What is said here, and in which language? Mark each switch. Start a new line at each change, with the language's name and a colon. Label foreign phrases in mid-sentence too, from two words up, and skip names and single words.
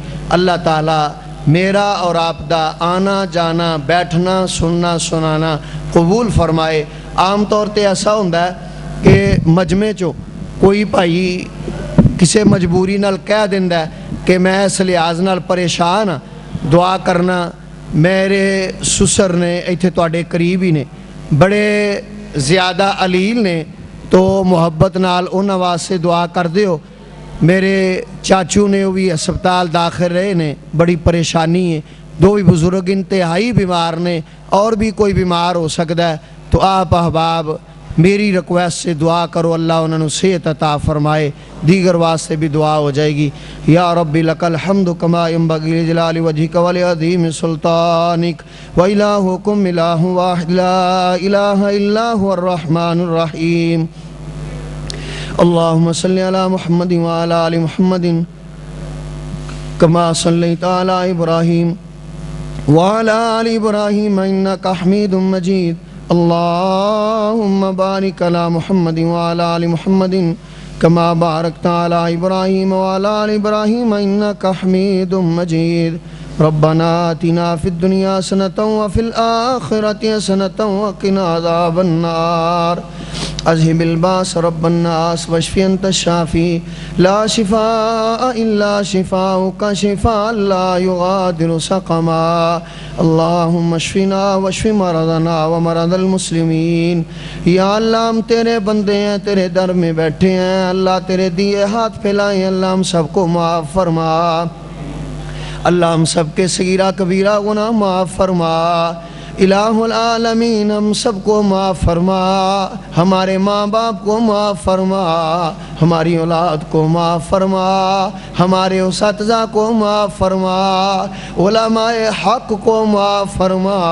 Punjabi: اللہ تعالیٰ میرا اور آپ دا آنا جانا بیٹھنا سننا سنانا قبول فرمائے۔ عام طور تے ایسا ہوتا ہے کہ مجمع چو کوئی بھائی کسے مجبوری نال کہہ دیندہ ہے کہ میں اس لحاظ نال پریشان ہاں، دعا کرنا۔ میرے سسر نے ایتھے تواڈے قریب ہی نے، بڑے زیادہ علیل نے، تو محبت نال انہاں واسطے دعا کر دیو۔ میرے چاچو نے وہ بھی ہسپتال داخل رہے نے، بڑی پریشانی ہے، دو بھی بزرگ انتہائی بیمار نے، اور بھی کوئی بیمار ہو سکتا ہے، تو آپ احباب میری ریکویسٹ سے دعا کرو، اللہ انہوں نے صحت عطا فرمائے، دیگر واسطے بھی دعا ہو جائے گی۔
Arabic: یا ربی لک الحمد کما ینبغی لجلال وجہک ولعظیم سلطانک وإلہکم الہ واحد لا الہ الا هو الرحمن الرحیم۔ اللہم صلی علی محمد وعلی آل محمد کما صلیت علی ابراہیم وعلی آل ابراہیم انکا حمید مجید۔ اللہم بارک علی محمد وعلی آل محمد کما بارکت علی ابراہیم وعلی آل ابراہیم انکا حمید مجید۔ ربنا آتنا فی الدنیا حسنۃ وفی الآخرۃ حسنۃ وقنا عذاب النار۔ اذهب الباس رب الناس واشف انت الشافي لا شفاء الا شفاؤك شفاء لا يغادر سقما اللهم اشفنا واشف مرضنا ومرض المسلمين.
Urdu: یا اللہ ہم تیرے بندے ہیں، تیرے در میں بیٹھے ہیں، اللہ تیرے دیے ہاتھ پھیلائے، اللہ ہم سب کو معاف فرما، اللہ ہم سب کے صغیرہ کبیرہ گناہ معاف فرما، الہ العالمین ہم سب کو معاف فرما، ہمارے ماں باپ کو معاف فرما، ہماری اولاد کو معاف فرما، ہمارے اساتذہ کو معاف فرما، علماء حق کو معاف فرما،